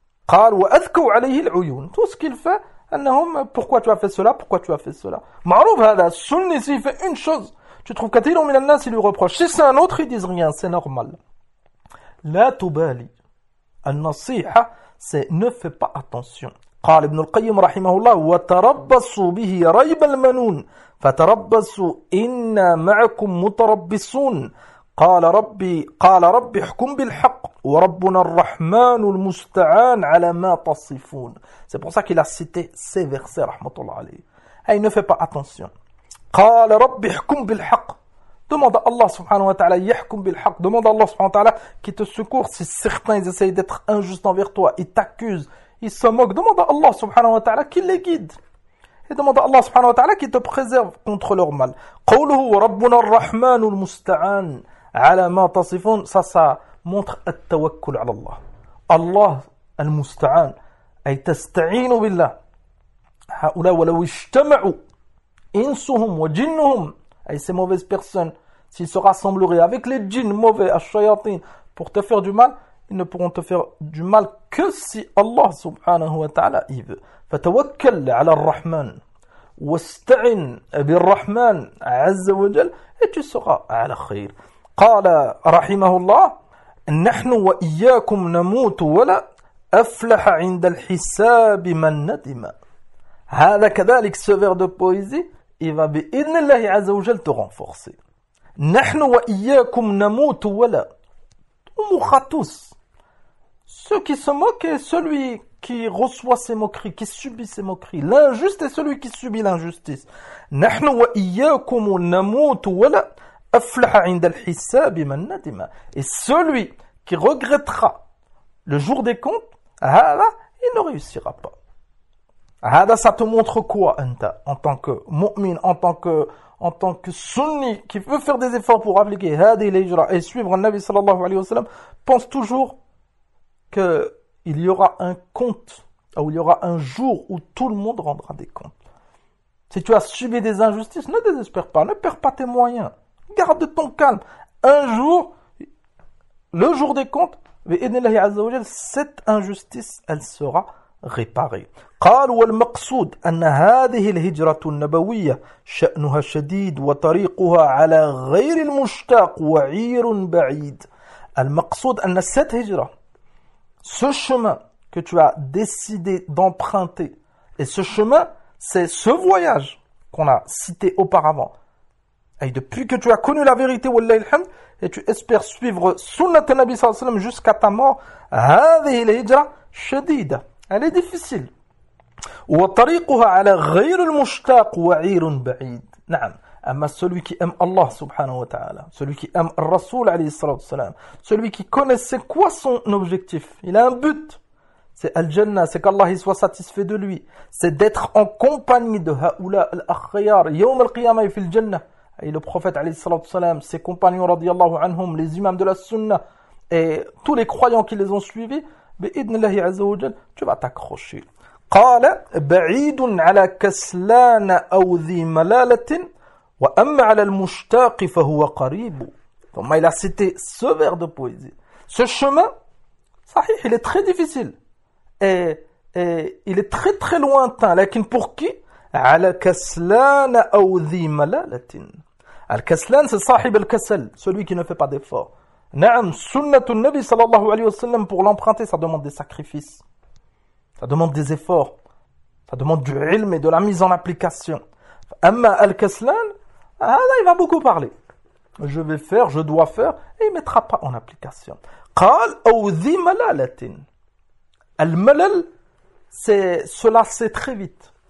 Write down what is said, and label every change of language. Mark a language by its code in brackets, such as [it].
[ar] قال واذكوا عليه العيون. [fr] Tout ce qu'il fait, [ar] انهم [fr] pourquoi tu as fait cela, pourquoi tu as fait cela. [ar] معروف هذا السني, [fr] s'il fait une chose, tu trouves [ar] كثير من الناس [fr] ils lui reprochent. Si c'est un autre, ils disent rien, c'est normal. [ar] لا تبالي. [fr] النصيحة, c'est ne fais pas attention. [ar] قال ابن القيم رحمه الله وتربصوا به ريب المنون فتربصوا إنا معكم متربصون قال ربي احكم بالحق وربنا الرحمن المستعان على ما تصفون. [fr] C'est pour ça qu'il a cité ces versets [ar] rahmatullah alayhi. [fr] Hey, ne fais pas attention. [ar] قال ربي احكم بالحق. [fr] Demande à Allah subhanahu wa ta'ala [ar] يحكم بالحق. [fr] Demande à Allah subhanahu wa ta'ala qui te secourt si certains ils essayent d'être injustes envers toi, ils t'accusent, ils se moquent. Demande à Allah subhanahu wa ta'ala qu'il les guide. Et demande à Allah subhanahu wa ta'ala qu'il te préserve contre leur mal. [ar] قَوْلُهُ وَرَبُّنَا الرَّحْمَنُ الْمُسْتَعَانُ عَلَى مَا تَصِفُونَ. [fr] Ça montre [ar] التوكل على الله. Allah المستعان أي تستعين بالله. هؤلاء ولو اجتمعوا إنسهم وجنهم أي [fr] ces mauvaises personnes s'ils se rassembleraient avec les djinns mauvais, الشياطين, pour te faire du mal, ils ne pourront te faire du mal que si Allah subhanahu wa ta'ala y veut. [ar] فَتَوَكَّلْ عَلَى الرَّحْمَنِ وَاسْتَعِنْ بِالرَّحْمَنِ عَزَّ وَجَلْ. [fr] Et tu seras [ar] عَلَى خَيْرِ. قَالَ رَحِمَهُ اللَّهِ نَحْنُ وَإِيَّاكُمْ نَمُوتُ وَلَا أَفْلَحَ عِنْدَ الْحِسَابِ مَنْ نَدِمَ. هذا كذلك, [fr] ce vers de poésie, il va [ar] بِإِذْنِ اللَّهِ عَزَّ وَجَلْ [fr] te renforcer. [ar] نَحْنُ وَإِيَّاكُمْ نَمُوتُ وَلَا. [fr] On mourra tous. Ceux qui se moquent et celui qui reçoit ses moqueries, qui subit ses moqueries. L'injuste est celui qui subit l'injustice. [ar] نحن وإياكم نموت ولا أفلح عند الحساب من ندم. [fr] Et celui qui regrettera le jour des comptes, هذا, il ne réussira pas. هذا, ça te montre quoi, Anta, en tant que mu'min, en tant que sunni qui veut faire des efforts pour appliquer hadi l'hijra et suivre le Nabi sallallahu alayhi wa sallam, pense toujours qu'il y aura un compte, ou il y aura un jour où tout le monde rendra des comptes. Si tu as subi des injustices, ne désespère pas, ne perds pas tes moyens, garde ton calme. Un jour, le jour des comptes, [ar] bi'idnillahi azza wa jal, [fr] cette injustice, elle sera réparé. [ar] قال والمقصود أن هذه الهجرة النبوية شأنها شديد وطريقها على غير المشتاق وعير بعيد. المقصود أن [fr] cette hijra, ce chemin que tu as décidé d'emprunter, et ce chemin, c'est ce voyage qu'on a cité auparavant. Et depuis que tu as connu la vérité, [ar] wallahi alhamd, [fr] et tu espères suivre sunnat al-Nabi sallallahu alayhi wa sallam jusqu'à ta mort, [ar] هذه الهجرة شديدة. [fr] Elle est difficile. [ar] وطريقها على غير المشتاق وعير بعيد. نعم، أما [fr] celui qui aime Allah subhanahu wa ta'ala, celui qui aime Rasul alayhi salatu wa salam, celui qui connaît c'est quoi son objectif, il a un but, c'est Al-Jannah, c'est qu'Allah soit satisfait de lui, c'est d'être en compagnie de [ar] Ha'oula al-Akhyar, Yawm al-Qiyamah fil Jannah, [fr] et le prophète alayhi salatu wa salam, ses compagnons radiyallahu anhum, les imams de la Sunna, et tous les croyants qui les ont suivis, [ar] bi-idhnillahi azza wa jal, [fr] tu vas t'accrocher. [ar] قال بعيد على كسلان أو ذي ملالة وأما على المشتاق فهو قريب. [fr] ثم il a cité ce vers de poésie. Ce chemin, صحيح, il est très difficile et il est très très lointain. [ar] لكن [fr] pour qui؟ [ar] على كسلان أو ذي ملالة. الكسلان [fr] c'est [ar] صاحب الكسل, [fr] celui qui ne fait pas d'effort. [ar] نعم سنة النبي صلى الله عليه وسلم [fr] pour l'emprunter ça demande des sacrifices. Ça demande des efforts. Ça demande du ilm et de la mise en application. [ar] Amma al-kaslan, [fr] là, il va beaucoup parler. Je vais faire, je dois faire, et il ne mettra pas en application. [ar] Qal awdi malalatin. [fr] Al-malal, c'est se lasser très vite.